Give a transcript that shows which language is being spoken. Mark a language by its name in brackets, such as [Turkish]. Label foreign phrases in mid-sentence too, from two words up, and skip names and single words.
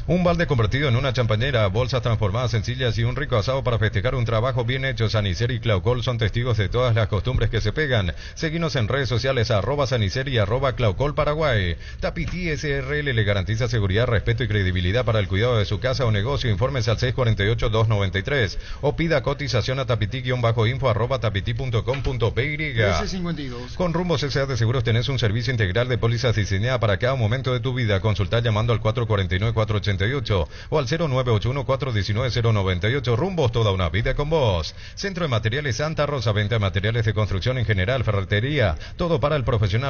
[Spanish] Un balde convertido en una champañera, bolsas transformadas sencillas y un rico asado para festejar un trabajo bien hecho. Saniceri y Claucol son testigos de todas las costumbres que se pegan. Seguinos en redes sociales @Saniceri y @Claucol Paraguay. Tapiti SRL le garantiza seguridad, respeto y credibilidad para el cuidado de su casa o negocio. Informes al 648-293 o pida cotización a tapiti-info @tapiti.com.py. 1352. Con Rumbos S.A. de Seguros tenés un servicio integral de pólizas diseñada para cada momento de tu vida. Consulta llamando al 449-488 o al 0981-419-098. Rumbos, toda una vida con vos. Centro de Materiales Santa Rosa, venta de materiales de construcción en general, ferretería, todo para el profesional.